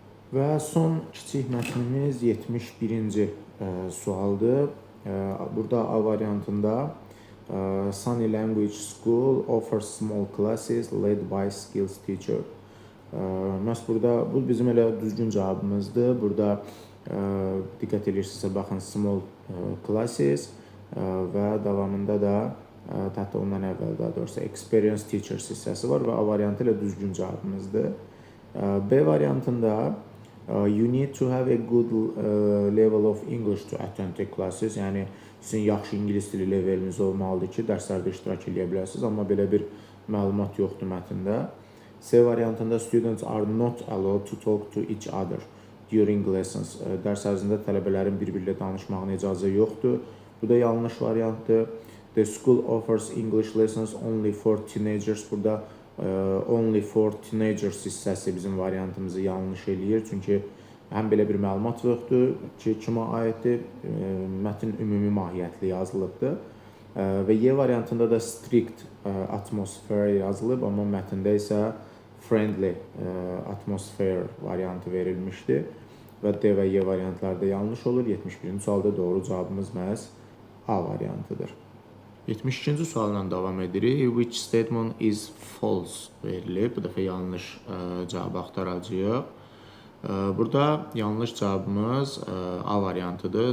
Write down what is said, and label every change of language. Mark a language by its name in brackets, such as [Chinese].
[Azerbaijani] Və son kiçik mətnimiz 71-ci sualdır. Burada A variantında [English] Sunny Language School offers small classes led by skills teacher. [Azerbaijani] Məhz burada bu bizim elə düzgün cavabımızdır. Burada diqqət edirsinizsə baxın [English] small classes [Azerbaijani] və davamında da hətta ondan əvvəl daha doğrusu [English] experienced teachers [Azerbaijani] hissəsi var və A variantı ilə düzgün cavabımızdır. B variantında [English] you need to have a good level of English to attend the classes. [Azerbaijani] Yəni sizin yaxşı ingilis dili leveliniz olmalıdır ki, dərslərdə iştirak edə biləsiniz, amma belə bir məlumat yoxdur mətndə. C variantında [English] students are not allowed to talk to each other during lessons. [Azerbaijani] Dərs ərzində tələbələrin bir-birilə danışmağına icazə yoxdur. Bu da yanlış variantdır. [English] The school offers English lessons only for teenagers. [Azerbaijani] Burada [English] only for teenagers [Azerbaijani] hissəsi bizim variantımızı yanlış eləyir. Çünki həm belə bir məlumat yoxdur ki, kimə aiddir, mətn ümumi mahiyyətli yazılıbdır. Və Y variantında da [English] strict atmosphere [Azerbaijani] yazılıb, amma mətndə isə [English] friendly atmosphere [Azerbaijani] variantı verilmişdir. Və D və Y variantlarda yanlış olur. 71-ci sualda doğru cavabımız məhz A variantıdır. 72-ci sualla davam edirik. [English] Which statement is false [Azerbaijani] verilib. Bu dəfə yanlış cavab axtaracağıq. Burada yanlış cavabımız A variantıdır.